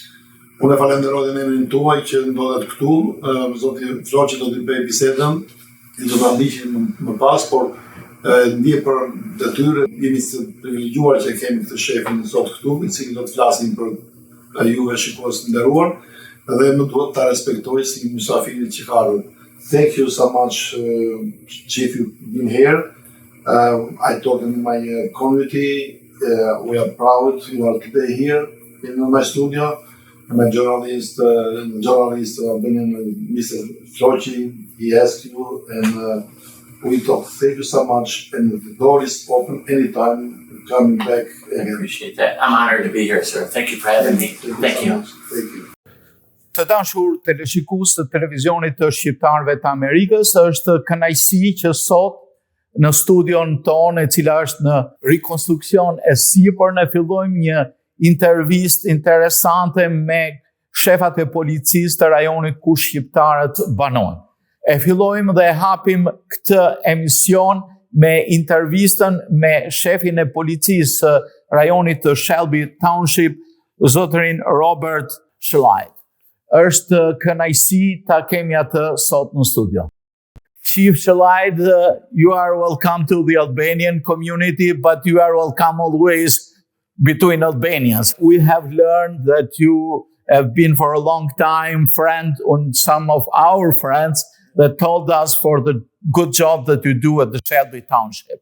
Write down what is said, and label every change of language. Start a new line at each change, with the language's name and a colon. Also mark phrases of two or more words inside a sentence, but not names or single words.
Albanian: Unë e falenderoj dhe në emrin tuaj që ndodhet këtu, zoti Floçi do të bëjë bisedën, I do ta ndiqim më pas, por ndje për detyrë, jemi të privilegjuar që kemi këtë shefin sot këtu, I cili do të flasim për juve shikues të nderuar, dhe më duhet ta respektoj si mysafirit që ka ardhur.
English: Thank you so much, Chief, you've been here. I talk in my community. We are proud you are today here in my studio. My journalist, Albanian, Mr. Floçi, he asked you, and we talk. Thank you so much, and the door is open anytime coming back again. I appreciate that. I'm honored to be here, sir. Thank you for having me. Thank you. Thank you.
Albanian: Të dashur teleshikues të televizionit të shqiptarëve të Amerikës, është kënaqësi që sot në studion tonë, e cila është në rikonstruksion e sipër, ne fillojmë një intervistë interesante me shefat e policisë të rajonit ku shqiptarët banojnë. E fillojmë dhe hapim këtë emision me intervistën me shefin e policisë së rajonit të Shelby Township, zotërin Bob Shalai. Është kënaqësi ta kemi atë sot në studio.
English: Chief Shelide, you are welcome to the Albanian community, but you are welcome always between Albanians. We have learned that you have been for a long time friend on some of our friends that told us for the good job that you do at the Shelby Township.